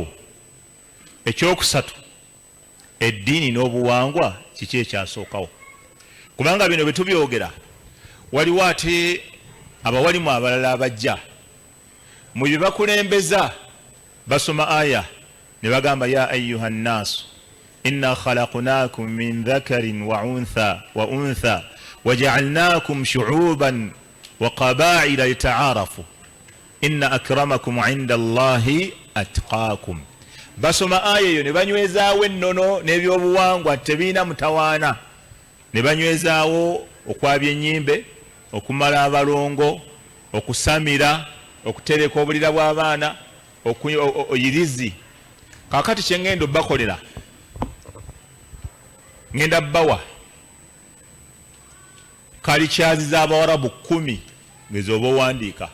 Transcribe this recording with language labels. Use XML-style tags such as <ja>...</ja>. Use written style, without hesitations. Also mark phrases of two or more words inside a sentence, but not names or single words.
<lg>Ekyokusatu, eddiini n'obuwangwa kiki ekyasookawo? Kubanga bino bye tubyogera waliwo ate abawalimu abalala abajja mu bye bakulembeza basoma aya ne bagamba</lg> <ar>يا أيها الناس إنا خلقناكم من ذكر وأنثى وجعلناكم شعوبا وقبائل لتعارفوا إن أكرمكم عند الله أتقاكم.</ar> <lg>Basoma aya eyo ne banywezaawo ennono n'ebyobuwangwa tebiina mutawaana, ne banywezaawo okwabya ennyimbe, okumala abalongo, okusamira, okutereka obulira bw'abaana, oyirizi. Kaakati kye ngenda obbakolera, ngenda bbawa kalikyazi z'Abawarabu 10 ngezo oba owandiika.</lg>